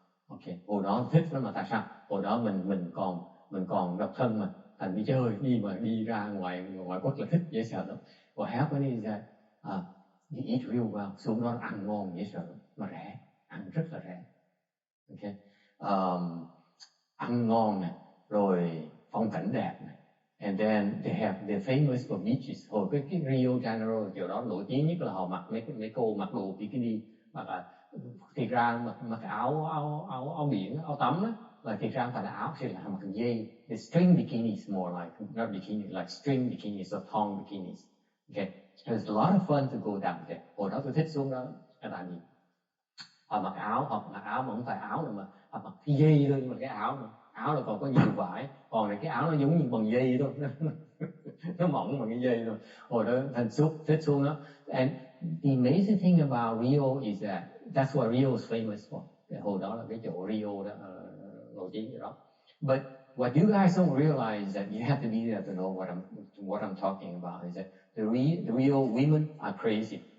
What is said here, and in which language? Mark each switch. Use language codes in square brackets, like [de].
[vi] Okay, hồi đó thích lắm, mà tại sao? Hồi đó mình còn độc thân mà, thành đi chơi đi ra ngoài quốc là thích dễ sợ lắm. [en] What happened is that you eat real well, [vi] xuống đó ăn ngon dễ sợ lắm, mà rẻ, ăn rất là rẻ. Okay, ăn ngon nè, rồi phong cảnh đẹp nè. [en] And then they're famous for beaches. [vi] Hồi cái Rio Janeiro kiểu đó nổi tiếng nhất là họ mặc mấy cô mặc đồ bikini, mặc thiệt ra mặc áo biển, áo tắm đó, là thiệt ra không phải là áo, chỉ là mặc dây. [en] The string bikinis more like, not bikini, like string bikinis or thong bikinis. Okay, there's a lot of fun to go down there. [vi] Hồi đó tôi thích xuống đó là tại vì họ mặc áo mà không phải áo nữa, mà họ mặc cái dây thôi, nhưng mà cái áo là còn có nhiều vải, còn này cái áo nó giống như bằng dây thôi. Nó mỏng bằng cái dây thôi. Hồi đó thành thích xuống đó. [en] And the amazing thing about Rio is that that's what Rio is famous for. [vi] Hồi đó là cái chỗ Rio đó nổi tiếng cái đó. [en] But what you guys don't realize is that you have to be there to know what I'm talking about. Is that the Rio women are crazy.